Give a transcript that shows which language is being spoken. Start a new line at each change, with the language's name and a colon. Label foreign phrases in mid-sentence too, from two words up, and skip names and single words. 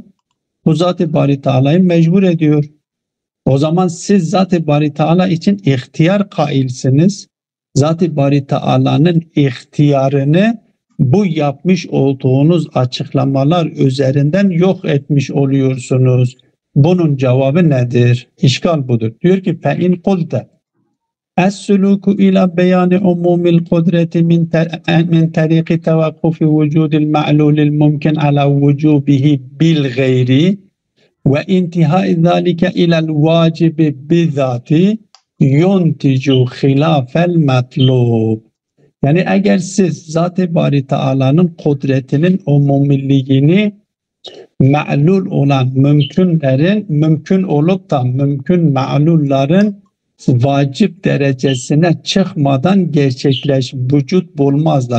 Turkish: Bu Zat-ı Bari Teala'yı mecbur ediyor. O zaman siz Zat-ı Bari Teala için ihtiyar kailsiniz. Zat-ı Bari Teala'nın ihtiyarını bu yapmış olduğunuz açıklamalar üzerinden yok etmiş oluyorsunuz. Bunun cevabı nedir? İşgal budur. Diyor ki
Arabic: فَاِنْ قُلْتَ السُّلُوكُ اِلَى بَيَانِ عُمُومِ الْقُدْرَةِ مِنْ طَرِيقِ تَوَقُّفِ وُجُودِ الْمَعْلُولِ الْمُمْكِنِ عَلَى وُجُوبِهِ بِالْغَيْرِ وَاِنْتِهَاءِ ذَٰلِكَ اِلَى الْوَاجِبِ بِذَاتِ يُنْتِجُ خِلَافَ الْمَطْلُوبِ.
Turkish: Yani eğer siz Zat-ı Bari Teala'nın kudretinin umumiliğini ma'lul olan mümkünlerin mümkün olup da mümkün ma'lulların vacip derecesine çıkmadan vücut bulmazlar.